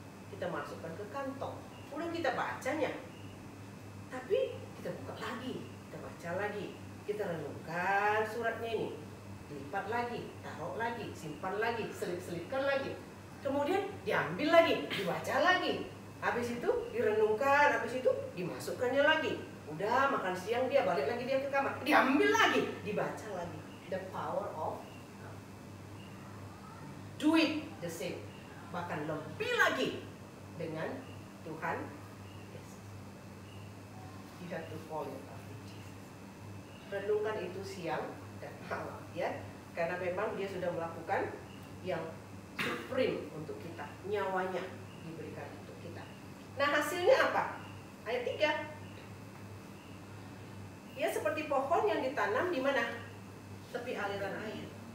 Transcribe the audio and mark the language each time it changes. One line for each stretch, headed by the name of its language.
Indonesian: Kita masukkan ke kantong. Udah kita bacanya. Tapi kita buka lagi, kita baca lagi, kita renungkan suratnya ini, lipat lagi, taruh lagi, simpan lagi, selip-selipkan lagi, kemudian diambil lagi, dibaca lagi, habis itu direnungkan, habis itu dimasukkannya lagi. Udah makan siang dia balik lagi dia ke kamar, diambil lagi, dibaca lagi.
English: The power of God. Do it the same,
Indonesian: bahkan lebih lagi dengan Tuhan.
English: You have to fall in love with Jesus.
Indonesian: Renungkan itu siang dan malam ya, karena memang dia sudah melakukan yang supreme untuk kita, nyawanya diberikan untuk kita. Nah hasilnya apa? Ayat 3. Ya seperti pohon yang ditanam di mana? Tepi aliran air.